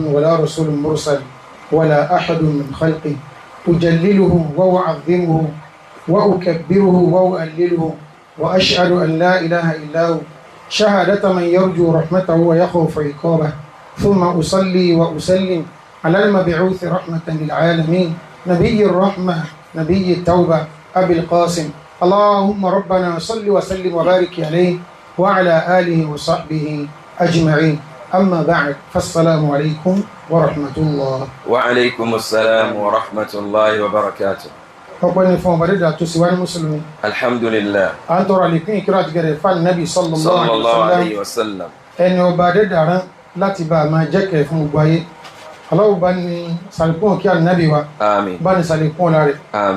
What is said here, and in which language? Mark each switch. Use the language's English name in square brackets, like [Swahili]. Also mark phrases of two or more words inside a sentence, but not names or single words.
[Arabic] ولا رسول مرسل ولا أحد من خلقه أجلله وأعظمه وأكبره وأؤلله وأشهد أن لا إله إلا هو شهادة من يرجو رحمته ويخوف عقابه ثم أصلي وأسلم على المبعوث رحمة للعالمين نبي الرحمة نبي التوبة أبي القاسم اللهم ربنا صل وسلم وبارك عليه وعلى آله وصحبه أجمعين. أما بعد فالسلام عليكم ورحمة الله. وعليكم السلام ورحمة الله وبركاته. [Yoruba] ọpẹ́ ni fún ọba dídá tó sì wá ní mùsùlùmí. alhamdulillah. a ń tọrọ àlékún ìkírà àti gẹ̀rẹ̀ fún Ànábì [Arabic] صلى الله عليه وسلم. [Yoruba] ẹni ọba dídá rán láti bá a máa jẹ́kẹ̀ẹ́ fún gbogbo ayé. Allahu bá ní sàlékún kí Ànábì wa. àmín. bá ní sàlékún ọlá rẹ̀. àmín.